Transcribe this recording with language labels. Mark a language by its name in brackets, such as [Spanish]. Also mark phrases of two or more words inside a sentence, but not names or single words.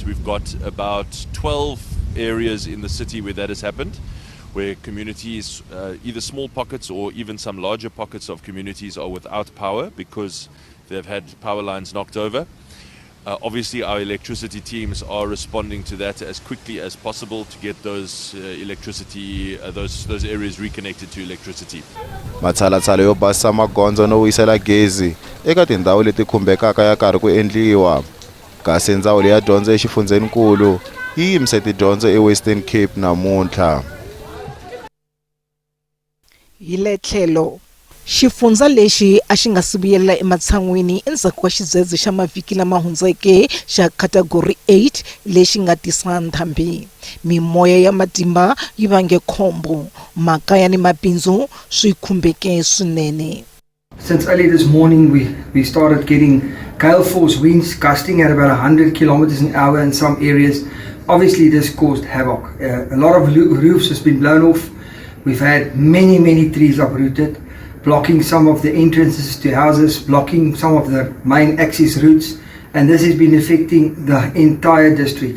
[English] We've got about 12 areas in the city where that has happened, where communities, either small pockets or even some larger pockets of communities, are without power because they've had power lines knocked over. Obviously, our electricity teams are responding to that as quickly as possible to get those those areas reconnected to electricity. [Tsonga] Matshalatshala yo basisa magondzo no wisela gezi eka tindhawu leti khumbekaka ya karhi ku endliwa. Kasi ndzawulo ya dyondzo exifundzeninkulu yi yimise tidyondzo eWestern Cape namuntlha. Hi le tlhelo xifundza lexi a xi nga sivuyela ematshan'wini endzhaku ka xidzedze xa mavhiki lama hundzeke xa category 8 lexi nga tisa nthambi. Mimoya ya matimba yi vange khombo, makaya ni mabindzu swi khumbeke swinene. [English] Since early this morning we started getting gale force winds gusting at about 100 kilometers an hour in some areas. Obviously this caused havoc. A lot of roofs has been blown off. We've had many trees uprooted, blocking some of the entrances to houses, blocking some of the main access routes, and this has been affecting the entire district.